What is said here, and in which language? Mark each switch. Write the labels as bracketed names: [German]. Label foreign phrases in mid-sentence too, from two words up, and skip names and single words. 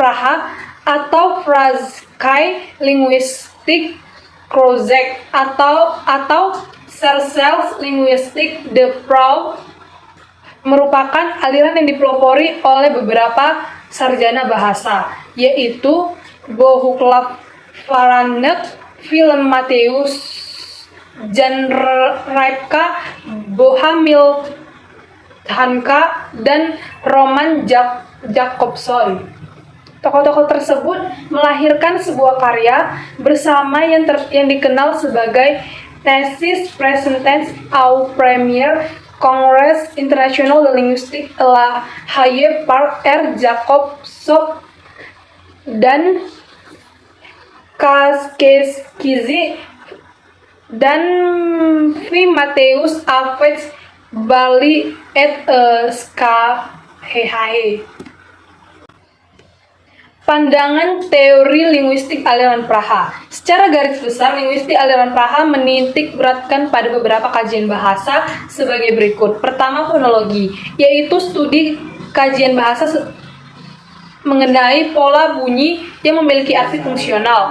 [Indonesian] Praha atau Pražský linguistik kroužek atau Cercles linguistik de Prague merupakan aliran yang dipelopori oleh beberapa sarjana bahasa, yaitu Bohuslav Varanek, Vilém Mateus, Jan Rybka, Bohumil Hanka, dan Roman Jakobson. Tokoh-tokoh tersebut melahirkan sebuah karya bersama yang dikenal sebagai Thesis Présentée au Premier Congrès International de Linguistique à La Haye par R. Jakobson dan Kaszkiewicz dan V. Mateus avec Bali et Skhehe. Pandangan teori linguistik aliran Praha. Secara garis besar, linguistik aliran Praha menitik beratkan pada beberapa kajian bahasa sebagai berikut. Pertama, fonologi, yaitu studi kajian bahasa mengenai pola bunyi yang memiliki arti fungsional.